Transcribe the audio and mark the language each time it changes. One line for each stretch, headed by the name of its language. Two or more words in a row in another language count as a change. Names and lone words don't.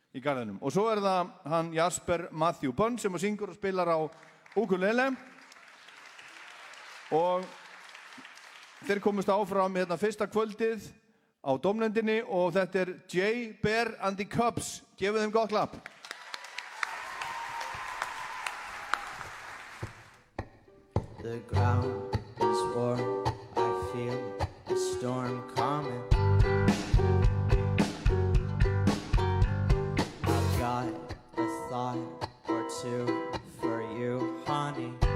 Icelandic: Og svo það hann Jasper Matthew Bunn sem syngur og spilar á ukulele og þeir komust áfram hérna fyrsta kvöldið á dómnefndinni og þetta Jay Bear and the Cubs. Gefið þeim gott klapp.
English: The ground is warm, I feel a storm coming. I've got a thought or two for you, honey.